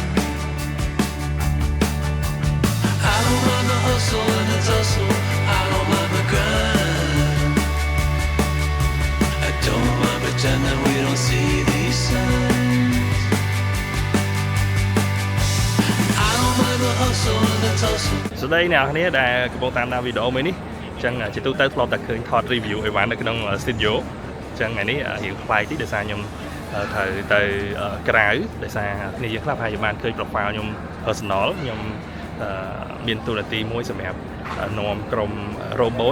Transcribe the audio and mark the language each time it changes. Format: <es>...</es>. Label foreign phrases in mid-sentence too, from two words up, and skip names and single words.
<en>I don't mind the hustle and the tussle. I don't mind the grind. I don't mind pretending we don't see these signs. I don't mind the hustle and the tussle.</en> <km>សួស្តីអ្នកនរដែលកំពុងតាមដានវីដេអូមួយនេះអញ្ចឹងជាទូទៅធ្លាប់តែឃើញថត review អីវ៉ាន់នៅក្នុង studio អញ្ចឹងថ្ងៃនេះរៀងប្លែកតិចដោយសារខ្ញុំត្រូវទៅក្រៅដោយសារគ្នាយើងខ្លះប្រហែលជាបានឃើញ profile ខ្ញុំ personal ខ្ញុំមានតួនាទីមួយសម្រាប់នាំក្រុម robot</km>